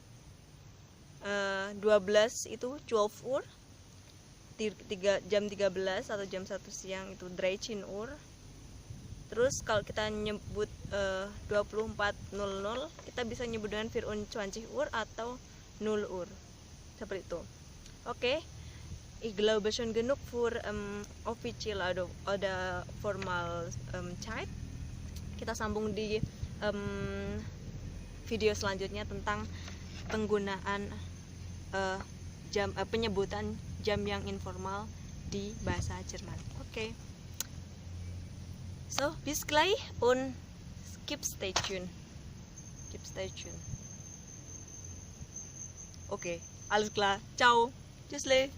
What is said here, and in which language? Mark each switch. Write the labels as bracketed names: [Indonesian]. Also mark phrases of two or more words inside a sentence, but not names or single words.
[Indonesian] 12 itu 12 Uhr, jam 13 atau jam 1 siang itu 13 Uhr. Terus kalau kita nyebut 24:00, kita bisa nyebut dengan 24 Uhr atau 0 Uhr, seperti itu. Oke. [German] Ich glaube schon genug für official oder formal Zeit. [Indonesian] Kita sambung di video selanjutnya tentang penggunaan penyebutan jam yang informal di bahasa Jerman. Oke. [German] So, bis gleich und [English] stay tuned. [German] Oke, alles klar. Ciao. Tschüssle.